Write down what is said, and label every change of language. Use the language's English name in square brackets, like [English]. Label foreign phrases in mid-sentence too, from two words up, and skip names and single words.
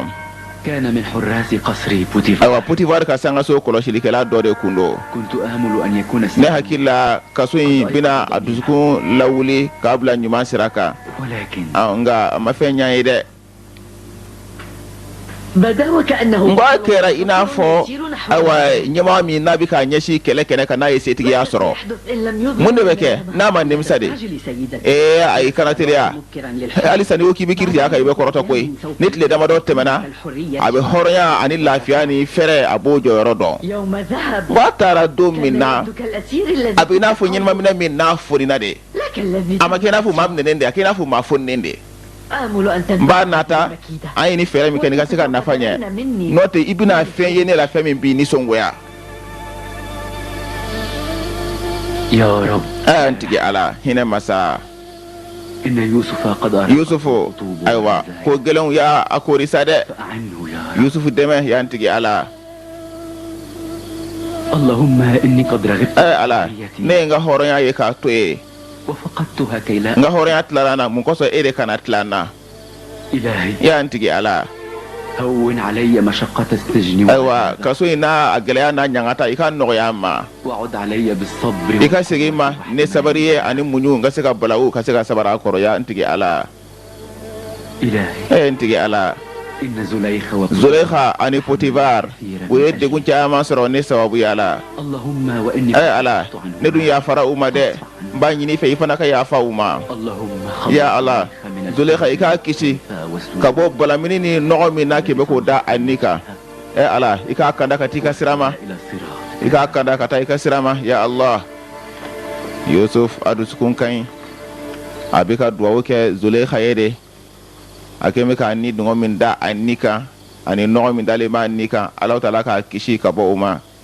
[Arabic] كان من حراس قصر بوتيفار [Bambara] ayiwa Potifar ka sangaso kɔlɔsilikɛla dɔ de kun don. [Arabic] كنت آمل أن يكون [Bambara] ne [Arabic] السجن [Bambara] hakili la kaso in bɛna a dusukun lawuli k'a bila ɲuman sira kan. [Arabic] ولكن [Bambara] nka a ma fɛn ɲɛ ye dɛ. [Arabic] بدا وكأنه [Bambara] n b'a kɛra i n'a fɔ ayiwa ɲɛmɔgɔ min n'a bɛ k'a ɲɛsin kɛlɛ kɛnɛ kan n'a ye setigiya sɔrɔ. mun de bɛ kɛ n'a ma nimisa de. ayi kana teliya halisa n'i ko k'i bɛ kiiri tigɛ a kan i bɛ kɔrɔtɔ koyi ni tile damadɔ tɛmɛna a bɛ hɔrɔnya ani lafiya ni fɛrɛ a b'o jɔyɔrɔ dɔn. [Arabic] يوم ذهب [Bambara] wa taara don min na [Arabic] كالأسير الذي [Bambara] a bɛ i n'a fɔ ɲɛnamaminɛ min n'a fonina de. [Arabic] لك الذي [Bambara] a ma kɛ i n'a fɔ maa minɛnen de a kɛ i n'a fɔ maa foninen de. [Arabic] آمل أن [Bambara] n b'a [Arabic] تنتهي [Bambara] nata [Arabic] مكيدة. [Bambara] an ye ni fɛɛrɛ min kɛ nin ka se ka nafa ɲɛ n'o tɛ i bɛna fɛn ye ne la fɛn min b'i nisɔngoya. [Arabic] يا رب [Bambara] an tigi ala hinɛ masa. [Arabic] إن يوسف قد أراد [Bambara] Yusufu ayiwa ko gɛlɛnw y'a a korisa dɛ. [Arabic] فأعنه يا رب [Bambara] Yusufu dɛmɛ y'an tigi ala. [Arabic] اللهم إني قد رغبت [Bambara] ala [Arabic] في [Bambara] ne ye n ka hɔrɔnya ye k'a to ye [Arabic] وفقدتها كي لا [Bambara] n ka hɔrɔnya tilala n na mun kosɔn e de kana tila n na. [Arabic] إلهي [Bambara] y'an tigi ala. [Arabic] هون علي مشقة السجن [Bambara] ayiwa kaso in n'a a gɛlɛya n'a ɲangata i ka nɔgɔya n ma. [Arabic] وعد علي بالصبر [Bambara] i ka segin ma ne sabari ye ani muɲu n ka se ka balawu ka se ka sabara a kɔrɔ y'an tigi ala. [Arabic] إلهي [Bambara] n tigi ala. [Arabic] إن زليخ وكل [Bambara] Zulekha ani Potifar u ye degun caman sɔrɔ ne sababuya la. [Arabic] اللهم وإني [Bambara] ala [Arabic] فقدت عنهم. [Bambara] ne dun yafara u ma dɛ n b'a ɲini i fɛ i fana ka yafa u ma. [Arabic] اللهم [Bambara] ya ala [Arabic] من [Bambara] Zulekha i k'a kisi [Arabic] والسوء. [Bambara] ka bɔ balamini ni nɔgɔ min n'a k'i bɛ k'o da a ni kan. ala i k'a kanda ka taa i ka sira ma. [Arabic] إلى الصراط [Bambara] i k'a kanda ka taa i ka sira ma [Arabic] يا الله. [Bambara] Yusuf a dusukun ka ɲi a bɛ ka duwawu kɛ Zulekha ye de. a kɛlen bɛ k'a ni dungɔ min da a ni kan ani nɔgɔ min dalen b'a ni kan [Arabic] الله تعالى [Bambara] k'a kisi ka bɔ o ma.